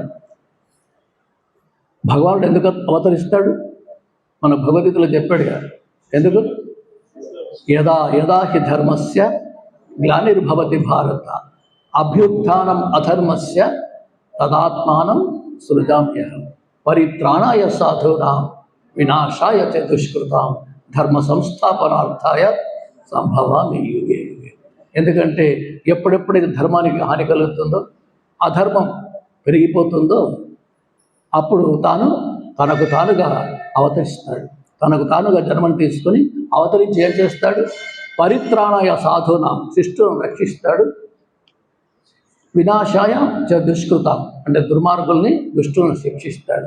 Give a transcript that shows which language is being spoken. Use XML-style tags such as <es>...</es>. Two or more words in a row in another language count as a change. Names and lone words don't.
<te>భగవానుడు ఎందుకు అవతరిస్తాడు? మన భగవద్గీతలో చెప్పాడు కదా, ఎందుకు?</te> <sa>యదా యదా హి ధర్మస్య గ్లానిర్భవతి భారత అభ్యుత్థానం అధర్మస్య తదాత్మానం సృజామ్యహం పరిత్రాణాయ సాధూనాం వినాశాయ చ దుష్కృతాం ధర్మ సంస్థాపనార్థాయ సంభవామి యుగే యుగే.</sa> <te>ఎందుకంటే ఎప్పుడెప్పుడైతే ధర్మానికి హాని కలుగుతుందో, అధర్మం పెరిగిపోతుందో, అప్పుడు తనకు తానుగా అవతరిస్తాడు. తనకు తానుగా జన్మను తీసుకొని అవతరించి ఏం చేస్తాడు?</te> <sa>పరిత్రాణాయ సాధూనాం</sa> <te>శిష్టులను రక్షిస్తాడు,</te> <sa>వినాశాయ చ దుష్కృతాం</sa> <te>అంటే దుర్మార్గుల్ని దుష్టులను శిక్షిస్తాడు.</te>